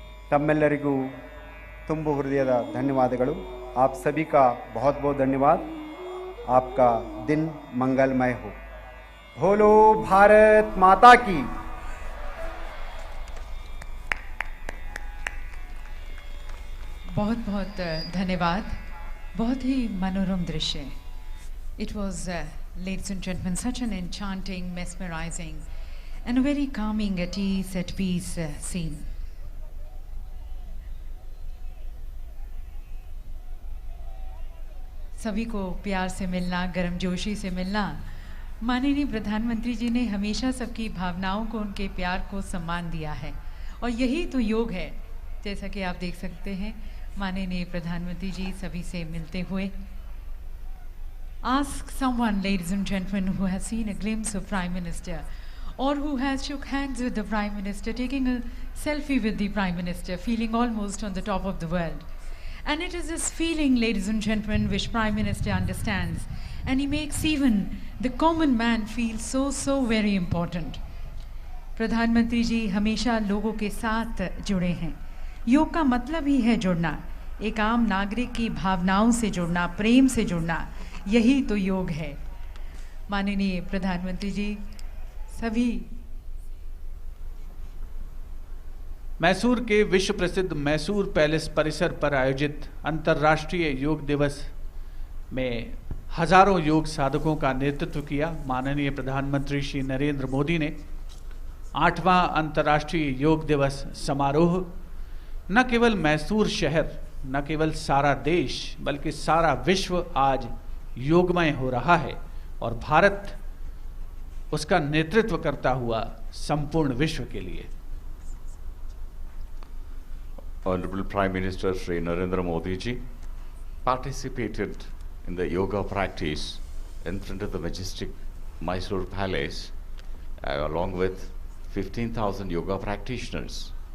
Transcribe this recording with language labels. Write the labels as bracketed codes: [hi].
[kn] ತಮ್ಮೆಲ್ಲರಿಗೂ ತುಂಬು ಹೃದಯದ ಧನ್ಯವಾದಗಳು। [hi] आप सभी का बहुत बहुत धन्यवाद। आपका दिन मंगलमय हो। बोलो भारत माता की। बहुत बहुत धन्यवाद। बहुत ही मनोरम दृश्य। [en] It was, ladies and gentlemen, such an enchanting, mesmerizing and a very calming, at ease, at peace scene. [hi] सभी को प्यार से मिलना, गर्मजोशी से मिलना। माननीय प्रधानमंत्री जी ने हमेशा सबकी भावनाओं को, उनके प्यार को सम्मान दिया है और यही तो योग है। जैसा कि आप देख सकते हैं माननीय प्रधानमंत्री जी सभी से मिलते हुए। [en] Ask someone, ladies and gentlemen, who has seen a glimpse of Prime Minister or who has shook hands with the Prime Minister, taking a selfie with the Prime Minister, feeling almost on the top of the world. And it is this feeling, ladies and gentlemen, which Prime Minister understands, and he makes even the common man feel so, so very important. [hi] प्रधानमंत्री जी हमेशा लोगों के साथ जुड़े हैं। योग का मतलब ही है जुड़ना, एक आम नागरिक की भावनाओं से जुड़ना, प्रेम से जुड़ना, यही तो योग है। माननीय प्रधानमंत्री जी सभी मैसूर के विश्व प्रसिद्ध मैसूर पैलेस परिसर पर आयोजित अंतर्राष्ट्रीय योग दिवस में हजारों योग साधकों का नेतृत्व किया। माननीय प्रधानमंत्री श्री नरेंद्र मोदी ने 8वां अंतर्राष्ट्रीय योग दिवस समारोह न केवल मैसूर शहर, न केवल सारा देश, बल्कि सारा विश्व आज योगमय हो रहा है और भारत उसका नेतृत्व करता हुआ संपूर्ण विश्व के लिए। [en] Honorable Prime Minister Shri Narendra Modi ji participated in the yoga practice in front of the majestic Mysore Palace along with 15,000 yoga practitioners.